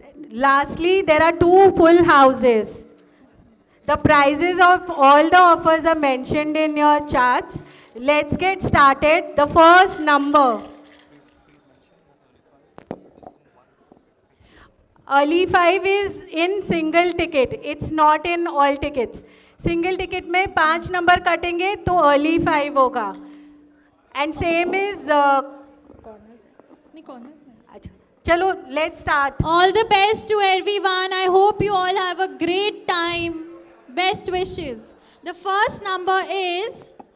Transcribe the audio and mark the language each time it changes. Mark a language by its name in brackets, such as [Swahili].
[English] Lastly, there are 2 full houses. The prices of all the offers are mentioned in your charts. Let's get started. The first number. Early 5 is in single ticket. It's not in all tickets. [Hindi] Single ticket में 5 number कटेंगे तो early 5 होगा. [English] And same is [Hindi] अच्छा चलो [English] let's start. All the best to everyone. I hope you all have a great time. Best wishes. The first number is